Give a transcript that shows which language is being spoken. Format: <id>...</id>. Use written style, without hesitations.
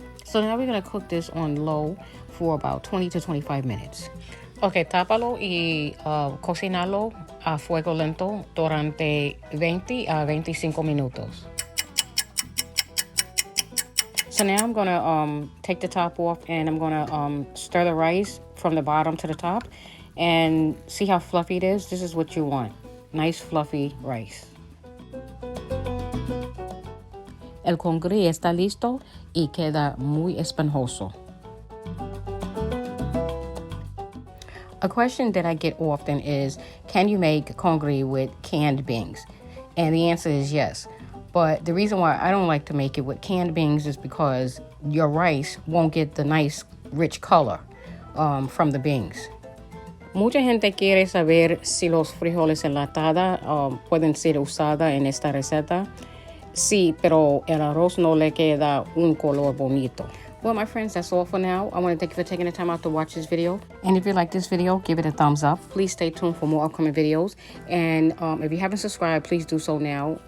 <en>So now we're going to cook this on low for about 20 to 25 minutes.</en> <es>Ok, tápalo y cocinalo a fuego lento durante 20 a 25 minutos.</es> <en>So now I'm gonna take the top off and I'm gonna stir the rice from the bottom to the top and see how fluffy it is. This is what you want. Nice fluffy rice.</en> <es>El congri está listo y queda muy esponjoso.</es> <en>A question that I get often is, can you make congri with canned beans? And the answer is yes. But the reason why I don't like to make it with canned beans is because your rice won't get the nice rich color from the beans.</en> <es>Mucha gente quiere saber si los frijoles enlatados pueden ser usados en esta receta. Sí, pero el arroz no le queda un color bonito.</es> <en>Well, my friends, that's all for now. I want to thank you for taking the time out to watch this video. And if you like this video, give it a thumbs up. Please stay tuned for more upcoming videos. And if you haven't subscribed, please do so now.</en>